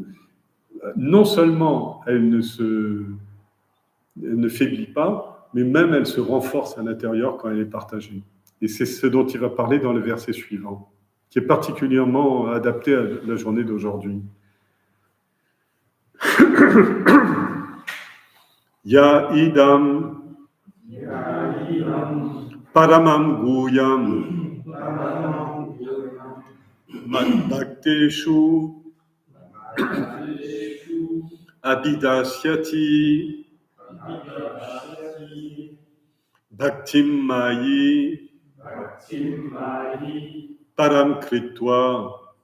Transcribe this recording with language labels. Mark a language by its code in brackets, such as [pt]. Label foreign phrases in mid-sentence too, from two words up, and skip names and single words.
[fr] Non seulement elle ne faiblit pas, mais même elle se renforce à l'intérieur quand elle est partagée. Et c'est ce dont il va parler dans le verset suivant, qui est particulièrement adapté à la journée d'aujourd'hui. [sa] य इदं परमं गुयम् मद्भक्तेषु अबिदस्यति भक्तिं मयि परं कृत्वा